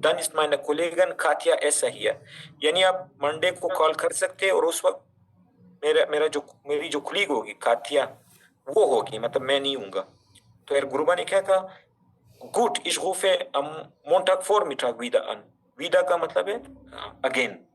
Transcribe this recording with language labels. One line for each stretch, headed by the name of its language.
German: Dann ist meine Kollegin Katja Esser hier.
Hindi: यानी आप Monday को कॉल कर सकते हैं और उस वक्त मेरी जो कुलीग होगी कातिया वो होगी, मतलब मैं नहीं हूँगा. तो यार गुरुबा ने क्या कहा?
German: Gut, ich rufe am Montag Vormittag wieder an.
Hindi: Wieder का मतलब है again.